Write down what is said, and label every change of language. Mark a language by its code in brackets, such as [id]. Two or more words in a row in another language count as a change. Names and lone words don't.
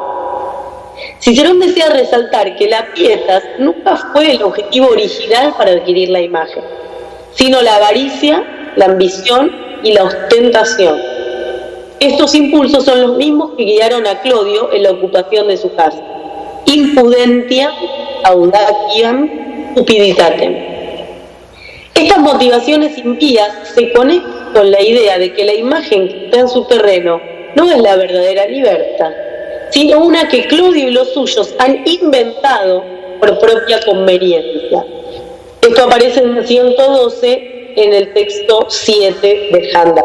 [es] Cicerón desea resaltar que la pietas nunca fue el objetivo original para adquirir la imagen, sino la avaricia, la ambición y la ostentación. Estos impulsos son los mismos que guiaron a Clodio en la ocupación de su casa. [la] Impudentiam, audaciam, cupiditatem. [es] Estas motivaciones impías se conectan con la idea de que la imagen que está en su terreno no es la verdadera libertad, sino una que Clodio y los suyos han inventado por propia conveniencia. Esto aparece en 112 en el texto 7 de Handout.